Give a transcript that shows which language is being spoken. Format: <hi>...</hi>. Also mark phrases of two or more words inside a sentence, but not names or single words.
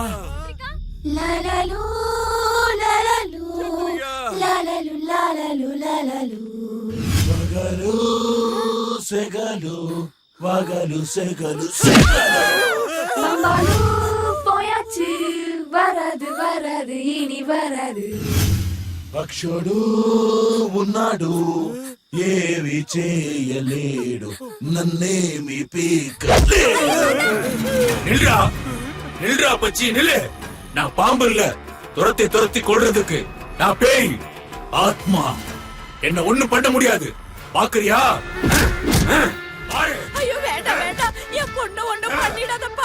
<ta>லாலாலு லாலாலு லாலாலு லாலாலு லாலாலு வகலு செகலு வகலு செகலு செகலு பாம்பாலு போயாச்சு வராது வராது இனி வராது</ta> <te>పక్షుడు ఉన్నాడు ఏవి చేయలేడు నన్నేమి పీకలేడు.</te> <ta>நில்றா நில்றா பச்சி நில்லு. நான் பாம்பு இல்ல துரத்தி துரத்தி கொள்றதுக்கு. நான் பேய் ஆத்மா. என்ன ஒண்ணு பண்ண முடியாது. பாக்குறியா? ஐயோ வேண்டாம் வேண்டாம், என் பொண்ணு ஒண்ணும் பண்ணிடாதப்பா.</ta>